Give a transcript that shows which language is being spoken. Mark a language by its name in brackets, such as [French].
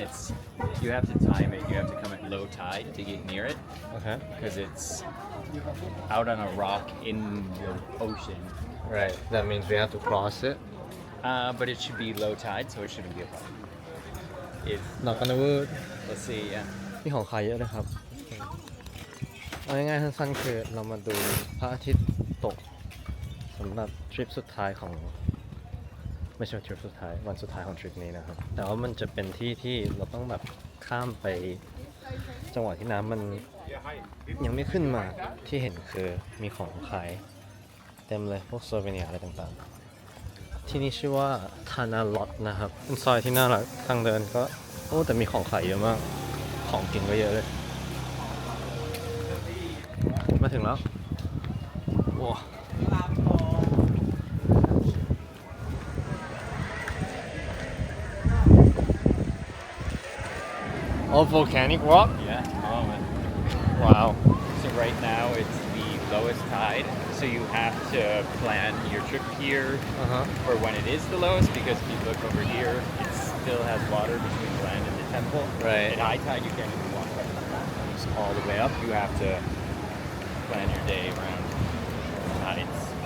[English] And you have to time it. You have to come at low tide to get near it Okay. because it's out on a rock in the ocean. Right. That means we have to cross it. But it should be low tide, so it shouldn't be a problem. If Knock on the wood. let's see, yeah. [Thai] มีของขายเยอะเลยครับเอาง่ายๆสั้นๆคือเรามาดูพระอาทิตย์ตกสำหรับทริปสุดท้ายของไม่ใช่ทริปสุดท้ายวันสุดท้ายของทริปนี้นะครับแต่ว่ามันจะเป็นที่ที่เราต้องแบบข้ามไป จังหวะที่น้ำมันยังไม่ขึ้นมาที่เห็นคือมีของขาย เต็มเลยพวกโซเวเนียอะไรต่างๆที่นี่ชื่อว่าทานาลอตนะครับเป็นซอยที่น่ารักทางเดินก็แต่มีของขายเยอะมากของกินก็เยอะเลยมาถึงแล้วว้าว [English] All volcanic rock? Yeah, oh man. Wow. So right now it's the lowest tide, So you have to plan your trip here [Thai] อ่าฮะ [English] for when it is the lowest, because if you look over here, it still has water between the land and the temple. Right. At high tide, you can't even walk all the way up. You have to plan your day around tides.